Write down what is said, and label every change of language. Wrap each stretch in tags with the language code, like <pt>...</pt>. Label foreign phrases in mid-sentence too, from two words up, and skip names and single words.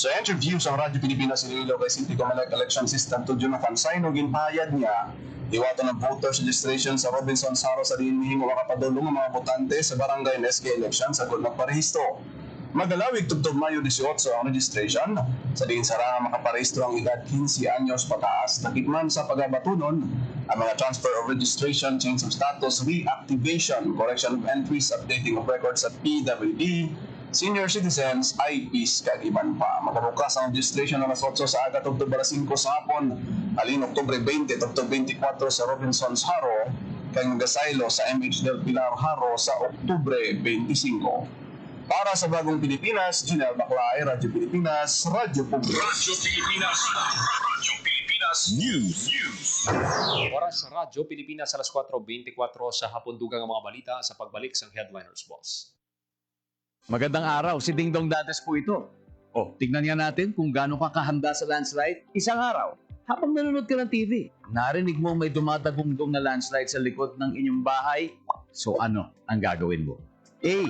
<hil>Sa interview sa Radyo Pilipinas Iloilo kay City Comelec Election Assistant to Jonathan Saino, ginpahayag niya iwato ng</hil> <en>voters registration</en> <hil>sa Robinson's Haro sa dinihing makapadulong ng mga botante sa barangay and SK election sa good magparehistro. Madalawig tugtog Mayo 18 ang registration sa diin sarang makaparehistro ang edad 15 anyos pataas. Nakitman sa pagabatunon ang mga</hil> <en>transfer of registration, change of status, reactivation, correction of entries, updating of records</en> <hil>at PWD,</hil> <en>senior citizens, IPs,</en> <hil>kag iban pa. Makabukas ang registration alas 8 sa aga tugtog alas 5 sa hapon, alin Oktubre 20 tugtog 24 sa Robinson's Haro, kag Gasaylo sa MH Del Pilar Haro sa Oktubre 25. Para sa Bagong Pilipinas, Janelle Baclay, Radyo Pilipinas, Radyo Publiko. Radyo Pilipinas News. Oras sa Radyo Pilipinas alas 4:24 sa hapon dugang ang mga balita sa pagbalik sa Headliners Boss.</hil> <tl>Magandang araw, si Ding Dong Dantes po ito. Tignan nga natin kung gaano ka kahanda sa landslide. Isang araw, habang nanonood ka ng TV, narinig mo may dumadagungdong na landslide sa likod ng inyong bahay. So ano ang gagawin mo? A.</tl>